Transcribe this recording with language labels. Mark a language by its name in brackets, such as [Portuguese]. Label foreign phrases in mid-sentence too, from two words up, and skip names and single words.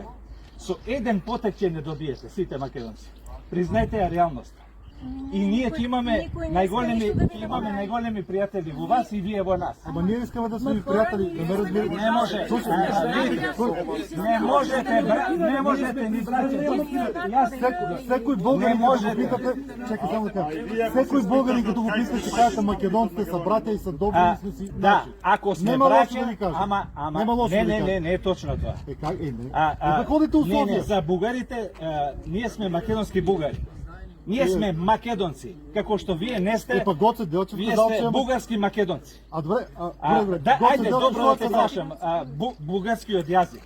[Macedonian] Со еден потек ќе не добиете сите македонци. Признајте ја реалноста. И ние ќе имаме најголеми пријатели во вас и вие во нас. [Bulgarian] Ама ние искаме да сме пријатели, да ме разбирате. [Macedonian] Не може. Не можете ни браќа. [Bulgarian] Секој българин като го питате, чекай само така. Секој българин като го питате ще кажете македонците са братя и са добри и сме си. [Macedonian] Да, ако сме браќа, ама не е точно тоа. Ходите у Софија. Не, за бугарите ние сме македонски бугари. Ние сме македонци, како што вие не сте. Вие сте бугарски македонци. Добре, ајде добро да те прашам, бугарскиот јазик.